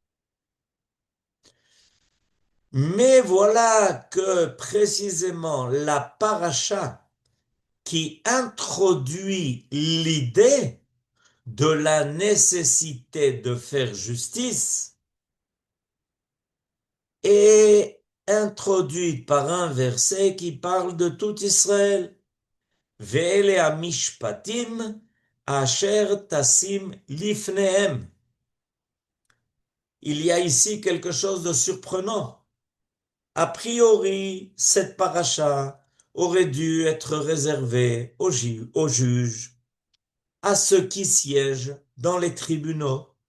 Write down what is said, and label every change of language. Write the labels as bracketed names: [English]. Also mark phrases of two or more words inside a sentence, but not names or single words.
[French] Mais voilà que précisément la paracha qui introduit l'idée de la nécessité de faire justice est introduite par un verset qui parle de tout Israël. [Hebrew] Ve'ele hamishpatim asher tasim lifnehem. [French] Il y a ici quelque chose de surprenant. A priori, cette paracha aurait dû être réservée aux juges, à ceux qui siègent dans les tribunaux.